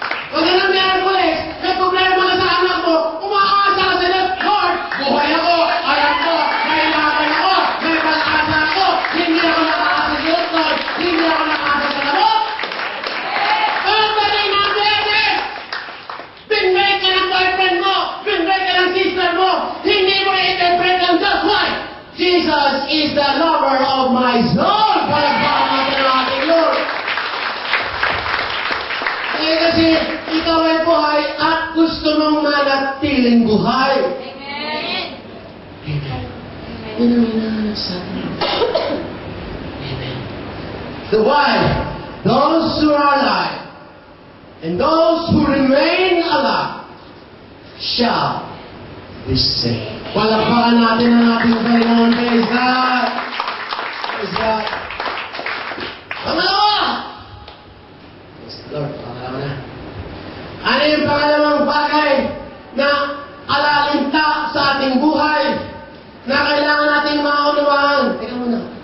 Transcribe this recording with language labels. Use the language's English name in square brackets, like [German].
[Filipino] Pag ng Miyerkules, may problema ka sa anak mo, umaasa ka sa Lord, buhay ako, alam ko, may laban ako, may pag-asa ako, hindi ako nakaasa sa Lord, hindi ako nakaasa sa Lord. Pagdating ng Biyernes, binbay ka ng boyfriend mo, binbay ka ng sister mo, hindi mo i-interpret ang Diyos. [English] Why? Jesus is the lover of my soul. [Filipino] Palagpakan natin ang ating Lord. Kasi ikaw ay buhay at gusto mong manatiling buhay. Amen. Amen. Yun ang inasabi. Amen. [English] The why? Those who are alive and those who remain alive shall be saved. [Filipino] Palakpakan natin ang ating Panginoon. [English] Praise God! Praise God! [Filipino] Pangalawa! [English] Praise the Lord. [Filipino] Pangalawa na. Ano yung pangalawang bagay na alalinta sa ating buhay na kailangan nating maunawaan? Teka muna.